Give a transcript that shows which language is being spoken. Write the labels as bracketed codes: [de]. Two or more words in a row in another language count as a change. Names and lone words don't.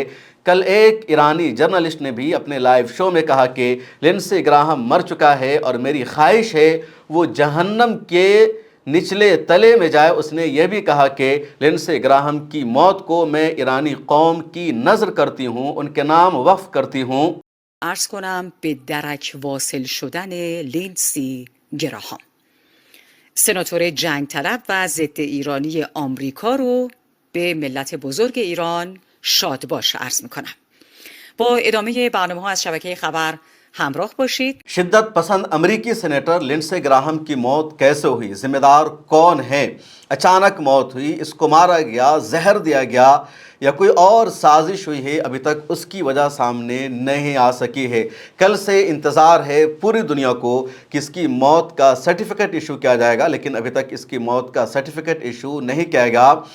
[ur] کل ایک ایرانی جرنلسٹ نے بھی اپنے لائیو شو میں کہا کہ لنڈسے گراہم مر چکا ہے اور میری خواہش ہے وہ جہنم کے نچلے تلے میں جائے۔ اس نے یہ بھی کہا کہ لنڈسے گراہم کی موت کو میں ایرانی قوم کی نذر کرتی ہوں، ان کے نام وقف کرتی ہوں۔ [fa] عرض کنم به درک واصل شدن لندسی گراهام، سناتور جنگ طلب و ضد ایرانی آمریکا رو به ملت بزرگ ایران شاد باش عرض میکنم. با ادامه برنامه ها از شبکه خبر همراه باشید. [ur] شدت پسند امریکی سینیٹر لنڈسے گراہم کی موت کیسے ہوئی؟ ذمہ دار کون ہے؟ اچانک موت ہوئی، اس کو مارا گیا، زہر دیا گیا، یا کوئی اور سازش ہوئی ہے؟ ابھی تک اس کی وجہ سامنے نہیں آ سکی ہے۔ کل سے انتظار ہے پوری دنیا کو کہ اس کی موت کا سرٹیفکیٹ ایشو کیا جائے گا، لیکن ابھی تک اس کی موت کا سرٹیفکیٹ ایشو نہیں کیا گیا۔